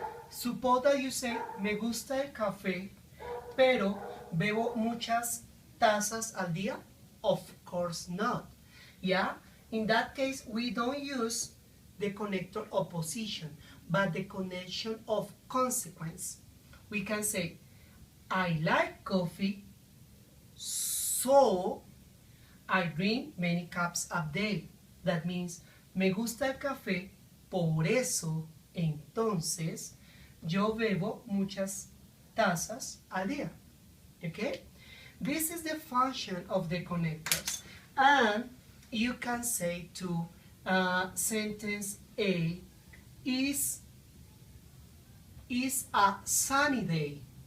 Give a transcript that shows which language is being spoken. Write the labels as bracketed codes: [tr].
[en] Suppose that you say, [es] me gusta el café, pero bebo muchas tazas al día? [en] Of course not. Yeah? In that case, we don't use the connector opposition, but the connection of consequence. We can say, I like coffee, so I drink many cups a day. That means, [es] me gusta el café, por eso, entonces, yo bebo muchas tazas al día. [en] Okay? This is the function of the connectors. And you can say to sentence A is a sunny day.